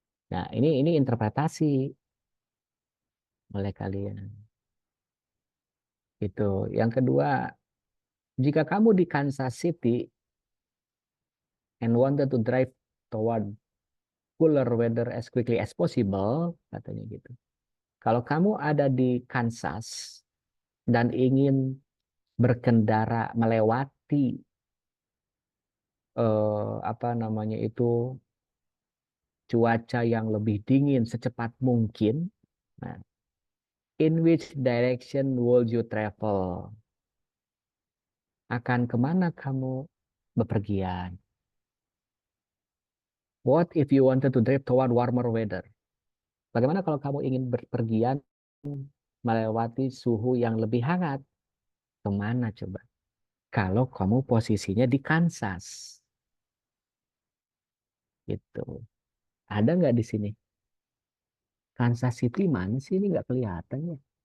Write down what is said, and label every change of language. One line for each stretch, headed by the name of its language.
Indonesian: Nah, ini interpretasi oleh kalian. Itu. Yang kedua, jika kamu di
English: Kansas City and wanted to drive toward cooler weather as quickly as possible,
Indonesian: katanya gitu. Kalau kamu ada di Kansas dan ingin berkendara melewati apa namanya itu cuaca yang lebih dingin secepat mungkin, nah,
English: in which direction would you travel?
Indonesian: Akan kemana kamu bepergian?
English: What if you wanted to drive toward warmer weather?
Indonesian: Bagaimana kalau kamu ingin berpergian melewati suhu yang lebih hangat? Kemana coba? Kalau kamu posisinya di Kansas. Gitu. Ada nggak di sini? Kansas City mana sih? Ini nggak kelihatan ya.